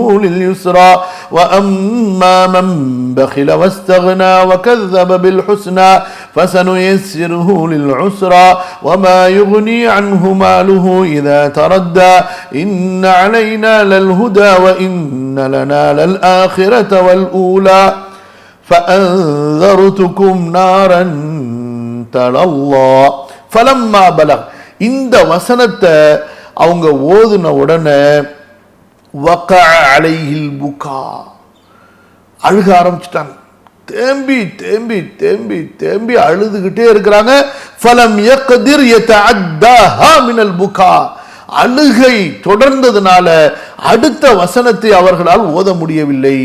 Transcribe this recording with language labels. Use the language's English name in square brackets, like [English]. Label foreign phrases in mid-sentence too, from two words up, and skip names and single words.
[Arabic] لليسرى وأما من بخل واستغنى وكذب بالحسنى فسنيسره للعسرى وما يغني عنه ماله إذا تردى إن علينا للهدى وإن لنا للآخرة والأولى فأنذرتكم نارا تلظى فلما بلغ. [Tamil] இந்த வசனத்தை அவங்க ஓதுன உடனே [Arabic] وقع عليه البكاء, [Tamil] அழுக ஆரம்பிச்சிட்டாங்க. தேம்பி தேம்பி தேம்பி தேம்பி அழுதுகிட்டே இருக்கிறாங்க. [Arabic] فلم يقدر يتعداها من البكاء, [Tamil] அழுகை தொடர்ந்ததுனால அடுத்த வசனத்தை அவர்களால் ஓத முடியவில்லை.